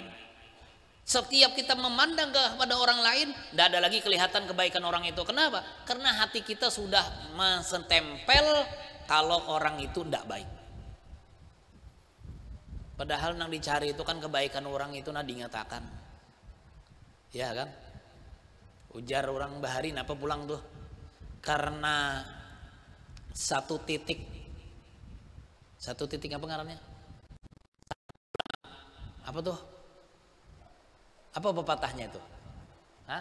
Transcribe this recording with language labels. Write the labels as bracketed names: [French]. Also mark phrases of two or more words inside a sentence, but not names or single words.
[Indonesian] Setiap kita memandang kepada orang lain, tidak ada lagi kelihatan kebaikan orang itu. Kenapa? Karena hati kita sudah menstempel kalau orang itu tidak baik. Padahal yang dicari itu kan kebaikan orang itu nah dinyatakan, ya kan? [Banjar] Ujar orang bahari apa pulang tuh karena satu titik apa ngarannya? [Indonesian] Apa tuh? Apa pepatahnya itu? Hah?